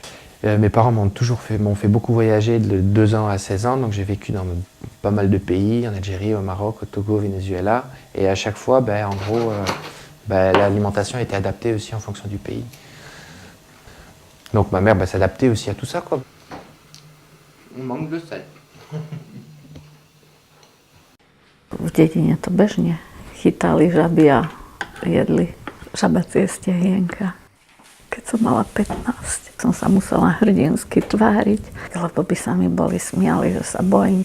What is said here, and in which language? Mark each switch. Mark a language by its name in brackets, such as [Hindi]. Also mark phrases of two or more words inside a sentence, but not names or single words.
[French] Mes parents m'ont fait beaucoup voyager de 2 ans à 16 ans, donc j'ai vécu dans pas mal de pays, en Algérie, au Maroc, au Togo, au Venezuela, et à chaque fois, en gros, l'alimentation était adaptée aussi en fonction du pays. Donc ma mère s'adaptait aussi à tout ça, quoi. On manque de sel. [Slovak] V dedine to bežne chytali žaby a jedli žabacie stehienka. Keď som mala 15, som sa musela hrdinsky tváriť, lebo by sa mi boli smiali, že sa bojím.